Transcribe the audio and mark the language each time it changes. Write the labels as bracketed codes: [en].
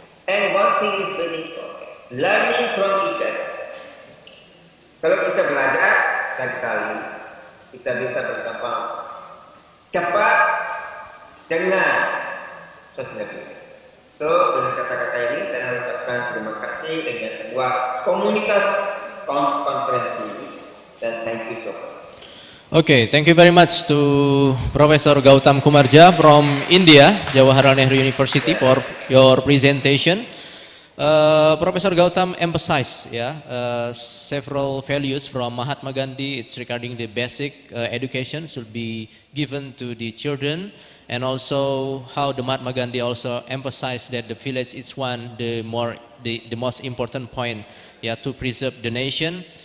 [en] And one thing is very important, learning from each other. [id] Kalau kita belajar dan kali, kita bisa berkembang cepat dengan sesuatu. So, dengan kata-kata ini saya ucapkan terima kasih dengan sebuah komunitas konferensi ini, dan [en] thank you so much. Okay, thank you very much to Professor Gautam Kumarja from India, Jawaharlal Nehru University, for your presentation. Professor Gautam emphasized several values from Mahatma Gandhi. It's regarding the basic education should be given to the children, and also how the Mahatma Gandhi also emphasized that the village is the most important point to preserve the nation.